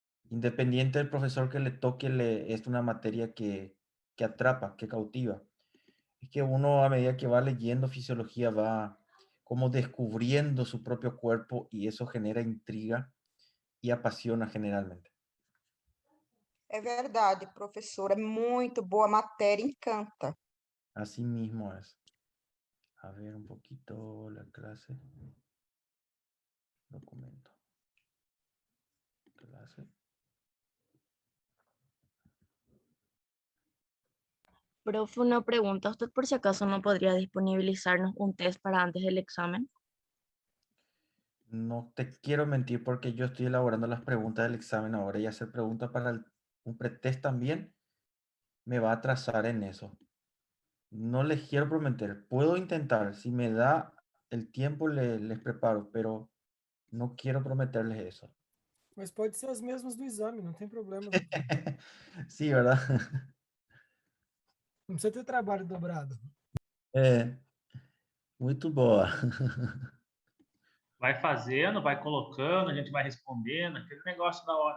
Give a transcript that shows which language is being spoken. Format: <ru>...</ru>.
<es>Independiente del profesor que le toque, es una materia que atrapa, que cautiva. Es que uno a medida que va leyendo fisiología va como descubriendo su propio cuerpo y eso genera intriga y apasiona generalmente.</es> <pt>É verdade, professor, é muito boa a matéria, encanta.</pt> <es>Así mismo es. A ver un poquito la clase. Documento. Clase. Profe, una pregunta. ¿Usted por si acaso no podría disponibilizarnos un test para antes del examen? No te quiero mentir porque yo estoy elaborando las preguntas del examen ahora y hacer preguntas para un pretest también me va a atrasar en eso. No les quiero prometer. Puedo intentar. Si me da el tiempo, les preparo, pero no quiero prometerles eso.</es> <pt>Mas pode ser as mesmas do exame, não tem problema, doutor.</pt> <es>Sí, ¿verdad?</es> <pt>Não precisa ter trabalho dobrado. Muito boa. Vai fazendo, vai colocando, a gente vai respondendo, aquele negócio da hora.</pt>